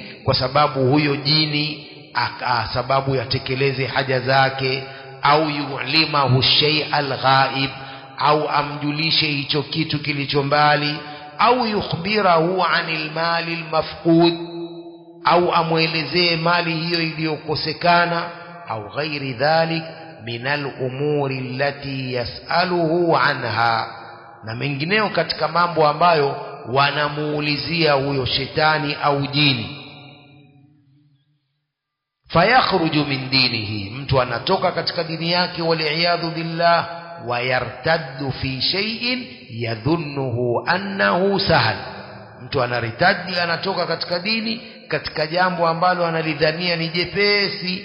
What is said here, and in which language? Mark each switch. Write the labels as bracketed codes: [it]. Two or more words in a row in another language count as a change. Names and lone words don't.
[sw] kwa sababu huyo jini sababu yatekeleze haja zake, au [ar] يعلمه شيئا [sw] ghaib, au amjulishe hicho kitu kilicho mbali, au [ar] يخبره عن المال المفقود, [sw] au amwelezee mali hiyo iliyokosekana, au [ar] غير ذلك من الأمور التي يسألونه عنها, [sw] na mengineo katika mambo ambayo wanamuulizia huyo shetani au jini. [ar] فيخرج من دينه, [sw] mtu anatoka katika dini yake, [ar] والعياذ بالله, ويرتد في شيء يظنه أنه سهل, [sw] mtu anaritadi, anatoka katika dini katika jambo ambalo analidhania ni jepesi.